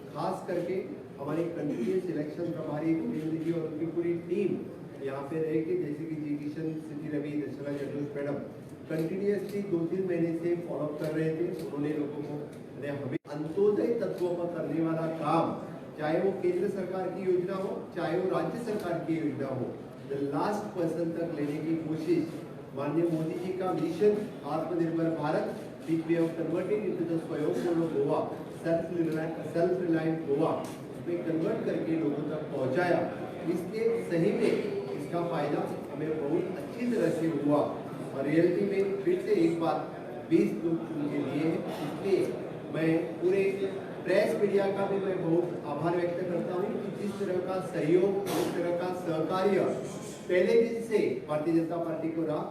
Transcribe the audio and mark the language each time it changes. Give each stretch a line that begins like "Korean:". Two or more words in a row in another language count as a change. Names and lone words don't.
Hindi: खास करके हमारे
English: continuous election
Hindi: प्रभारी देवेंद्र जी और उनकी पूरी टीम यहाँ पे रहे कि जैसे कि जी किशन, सिटी रवि, दर्शना जटोष मैडम कंटिन्यूसली 2-3 महीने से फॉलोअप कर रहे थे। उन्होंने लोगों को हमें अंत्योदय तत्वों पर करने वाला काम, चाहे वो केंद्र सरकार की योजना हो चाहे वो राज्य सरकार की योजना हो,
English: the last person
Hindi: तक लेने की कोशिश माननीय मोदी जी का मिशन आत्मनिर्भर भारत,
English: which we have converted into the स्वयंपूर्ण गोवा, सेल्फ रिलायंट गोवा
Hindi: में कन्वर्ट करके लोगों तक पहुंचाया। इसके सही में इसका फायदा हमें बहुत अच्छी तरह से हुआ और रियलिटी में फिर से एक बात 20 लोग चुन के लिए है, इसलिए मैं पूरे
English: press media
Hindi: का भी मैं बहुत आभार व्यक्त करता हूँ कि जिस तरह का सहयोग, जिस तरह का सहकार्य पहले दिन से भारतीय जनता पार्टी को रहा।